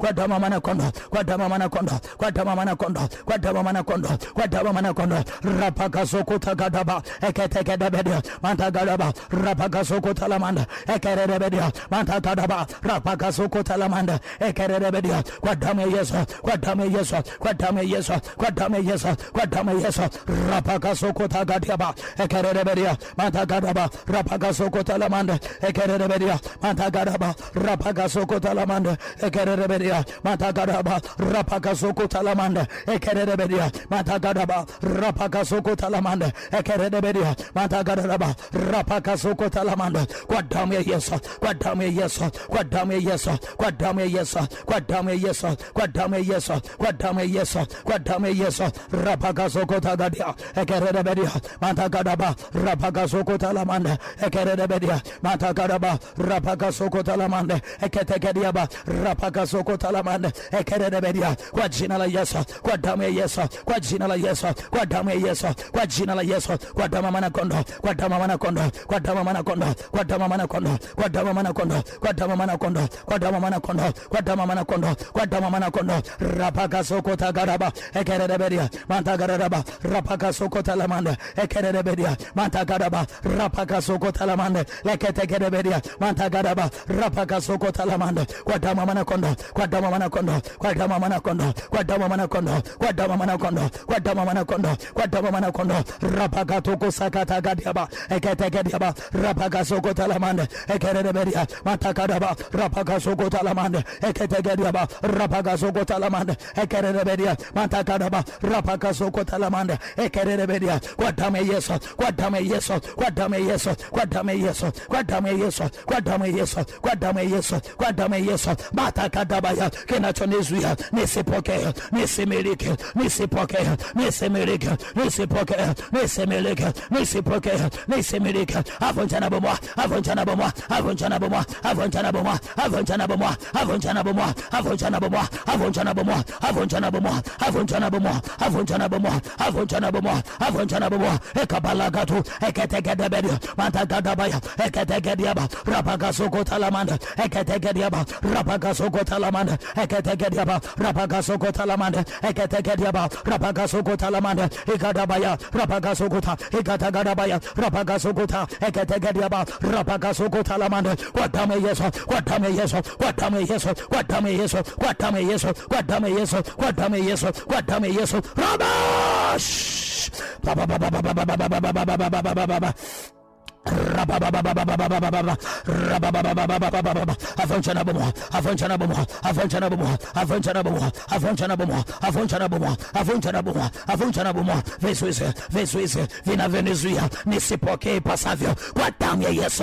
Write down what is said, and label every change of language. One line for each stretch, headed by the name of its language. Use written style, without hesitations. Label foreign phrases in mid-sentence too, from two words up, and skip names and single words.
Swahili: rapakasokotakadaba eketekedebedia matakadaba rapakasokotalamanda ekeredebedia matakadaba rapakasokotalamanda ekeredebedia kwa damu ya Yesu rapakasokotakadiaba ekeredebedia matakadaba rapakasokotalamanda talamanda ekerebedia matagaraba rapaka soko talamanda ekerebedia matagaraba rapaka soko talamanda ekerebedia matagaraba rapaka soko talamanda ekerebedia matagaraba rapaka soko talamanda kwa damu ya Yesu, kwa damu ya Yesu, kwa damu ya Yesu, kwa damu ya Yesu, kwa damu ya Yesu, kwa damu ya Yesu, kwa damu ya Yesu, kwa damu ya Yesu, rapaka soko tagadia ekerebedia matagaraba rapaka soko talamanda ekerebedia matagaraba rapaka soko talamanda eketegediaba rapaka soko talamanda ekerebedia kwa jina la Yesu, kwa damu ya Yesu, kwa jina la Yesu, kwa damu ya Yesu, kwa jina la Yesu, kwa damu ya manakondo, kwa damu ya manakondo, kwa damu ya manakondo, kwa damu ya manakondo, kwa damu ya manakondo, kwa damu ya manakondo, kwa damu ya manakondo, kwa damu ya manakondo, kwa damu ya manakondo rapaka soko tagaraba ekerebedia matagaraba rapaka soko talamanda ekerebedia matagaraba rapaka soko talamanda leketegerebedia matagaraba rapaka soko talamanda kwa damu ya manakondo, kwa damu ya manakondo, kwa damu ya manakondo, kwa damu ya manakondo, kwa damu ya manakondo, kwa damu ya manakondo, kwa damu ya manakondo rapaka toko sakata gadiaba eketegediaba rapaka soko talamanda ekerebedia matagaraba rapaka soko talamanda eketegediaba rapaka soko talamanda ekerebedia matagaraba rapaka soko talamanda ekerebedia kwa damu ya Yesu, kwa damu ya Yesu, kwa damu ya Yesu, kwa damu ya Yesu, kwa damu ya Yesu, kwa damu ya Yesu, kwa damu ya Yesu, kwa damu ya Yesu matakadabaya kinachonizuia nisipokee, nisimiliki, nisipokee, nisimiliki, nisipokee, nisimiliki, nisipokee, nisimiliki avunjana bomoa, avunjana bomoa, avunjana bomoa, avunjana bomoa, avunjana bomoa, avunjana bomoa, avunjana bomoa, avunjana bomoa, avunjana bomoa, avunjana bomoa, avunjana bomoa, avunjana bomoa, avunjana bomoa ekabalagatu eketegedebedia matagadabaya eketegediaba rapaka soko talamanda eketegediaba rapaka soko talamanda eketegediaba rapaka soko talamanda eketegediaba rapaka soko talamanda ikadabaya rapaka soko ta ikatagadabaya rapaka soko ta eketegediaba rapaka soko talamanda kwa damu ya Yesu, kwa damu ya Yesu, kwa damu ya Yesu, kwa damu ya Yesu, kwa damu ya Yesu, kwa damu ya Yesu, kwa damu ya Yesu, kwa damu ya Yesu rabash baba baba baba baba baba baba avunjana bomoa, avunjana bomoa, avunjana bomoa, avunjana bomoa, avunjana bomoa, avunjana bomoa, avunjana bomoa, avunjana bomoa vizuizi vinavyozuia nisipokee ipasavyo kwa damu ya Yesu,